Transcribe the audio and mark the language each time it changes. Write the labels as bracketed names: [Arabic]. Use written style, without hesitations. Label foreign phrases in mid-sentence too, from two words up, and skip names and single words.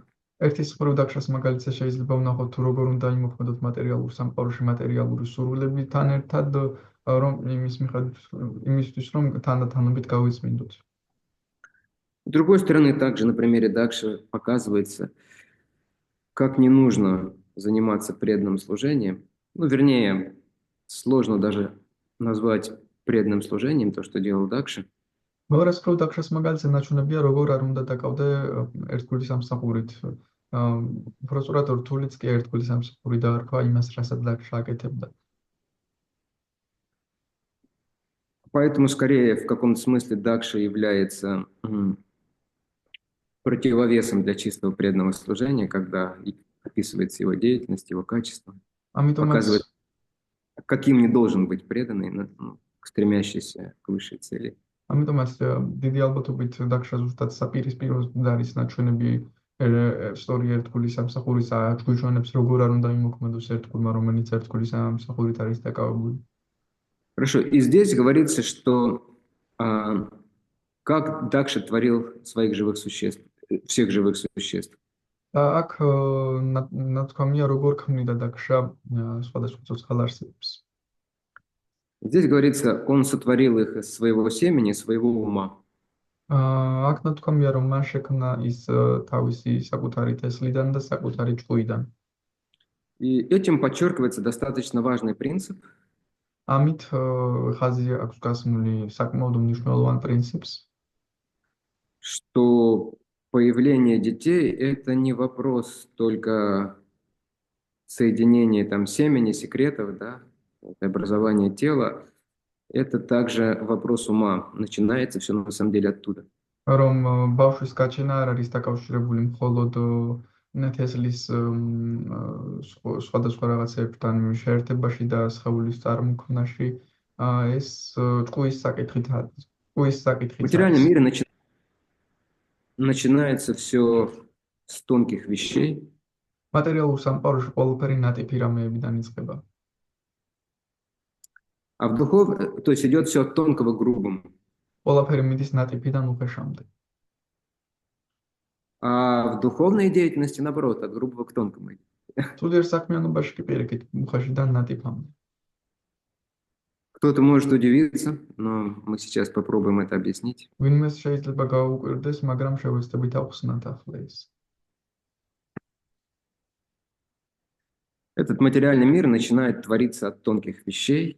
[Georgian] ერთის მხრივ დაქშას მაგალითად შეიძლება ვნახოთ თუ როგორ უნდა იმოქმედოთ მატერიალურ სამყაროში მატერიალური სურვილებთან ერთად, რომ იმისთვის რომ თანდათანობით გავიწმინდოთ. [Russian] С другой стороны, также на примере Дакши показывается, как не нужно заниматься преданным служением. Ну, вернее, сложно даже назвать преданным служением то, что делал Дакша. [Georgian] მეორე მხრივ დაქშას მაგალითად ნაჩვენებია, როგორ არ უნდა დაკავდე ერთგული სამსახურით. უბრალოდ რთულიც კი ერთგული სამსახური დაარქვა იმას, რასაც დაქშა აკეთებდა. [Russian] Поэтому, скорее, в каком-то смысле Дакша является противовесом для чистого преданного служения, когда описывается его деятельность, его качество, показывает, каким не должен быть преданный, стремящийся к высшей цели. [Georgian] ამიტომაც დიდი ალბათობით დაქშა ზუსტად საპირისპირო არის ნაჩვენები ისტორია ერთგული სამსახურის აჩვენებს, როგორ არ უნდა იმოქმედოს ერთგულმა, რომელიც ერთგული სამსახურით არის დაკავებული. [Russian] Хорошо, и здесь говорится, что как Дакша творил своих живых существ, всех живых существ. [Georgian] აქ ნათქვამია, როგორ ქმნიდა დაქშა სხვადასხვა ცოცხალ არსებებს. [Russian] Здесь говорится, он сотворил их из своего семени, своего ума. [Georgian] აქ ნათქვამია, რომ მან შექმნა ის თავისი საკუთარი თესლიდან და საკუთარი ჭუიდან. [Russian] И этим подчеркивается достаточно важный принцип. [Georgian] ამით ხაზი აქვს გასმული საკმაოდ მნიშვნელოვან პრინციპს, [Russian] что появление детей – это не вопрос только соединения там семени, секретов, да, образования тела, это также вопрос ума. Начинается все на самом деле оттуда. [Georgian] რომ ბავშვის გაჩენა არ არის დაკავშირებული მხოლოდ თესლის სხვადასხვა რაღაცებთან შეერთებაში და სხეულის წარმოქმნაში, ეს ჭკუის საკითხით. [Russian] В материальном мире начинается все с тонких вещей. [Georgian] Материалურ სამყაროში ყველაფერი ნატიფი რამეებიდან იწყება. [Russian] А то есть идет все от тонкого к грубому. [Georgian] ყველაფერი მიდის ნატიფიდან უხეშამდე. [Russian] А в духовной деятельности, наоборот, от грубого к тонкому. [Georgian] Სულიერ საქმიანობაში კი პირიქით უხეშიდან ნატიფამდე. [Russian] Кто-то может удивиться, но мы сейчас попробуем это объяснить. [Georgian] ვინმეს შეიძლება გაუკვირდეს, მაგრამ შევეცდებით ავხსნათ ახლა ეს. [Russian] Этот материальный мир начинает твориться от тонких вещей.